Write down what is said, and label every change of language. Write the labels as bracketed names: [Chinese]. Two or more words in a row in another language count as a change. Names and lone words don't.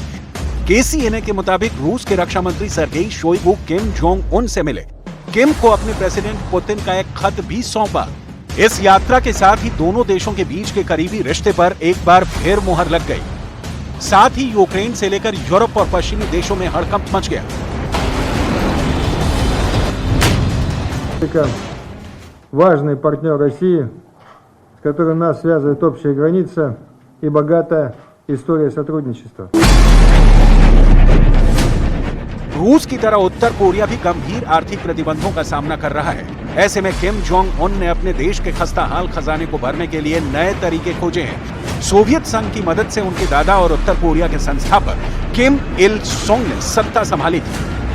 [Hindi] KCNA के मुताबिक रूस के रक्षा मंत्री सर्गेई शोइगु किम जोंग उन से मिले। किम को अपने प्रेसिडेंट पुतिन का एक खत भी सौंपा। इस यात्रा के साथ ही दोनों देशों के बीच के करीबी रिश्ते पर एक बार फिर मुहर लग गई। साथ ही यूक्रेन से लेकर यूरोप और पश्चिमी देशों में हड़कंप मच गया। [Russian] Важный партнер России, с которым нас связывает общая граница и богатая история сотрудничества. [Hindi] रूस की तरह उत्तर कोरिया भी गंभीर आर्थिक प्रतिबंधों का सामना कर रहा है। ऐसे में किम जोंग उन ने अपने देश के खस्ताहाल खजाने को भरने के लिए नए तरीके खोजे हैं। सोवियत संघ की मदद से उनके दादा और उत्तर कोरिया के संस्थापक किम इल सोंग ने सत्ता संभाली थी।